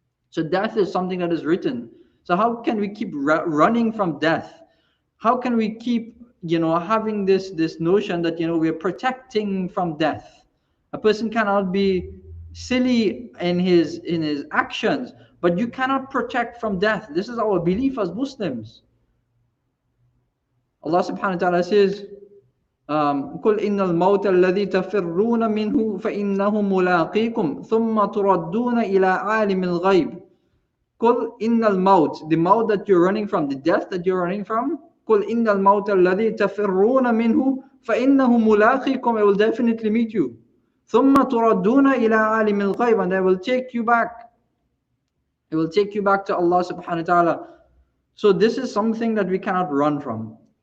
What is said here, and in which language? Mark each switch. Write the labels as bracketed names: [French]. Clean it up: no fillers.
[English] So death is something that is written. So how can we keep running from death? How can we keep, having this notion that, we're protecting from death? A person cannot be silly in his actions, but you cannot protect from death. This is our belief as Muslims. [Arabic] Allah subhanahu wa ta'ala says, قل إن الموت الذي تفرون منه فإنه ملاقيكم ثم تردون إلى عالم الغيب. [English] قل إن الموت, the maut that you're running from, the death that you're running from, قل إن الموت الذي تفرون منه فإنه ملاقيكم, it will definitely meet you. ثم تردون إلى عالم الغيب, and it will take you back. It will take you back to Allah subhanahu wa ta'ala. So this is something that we cannot run from.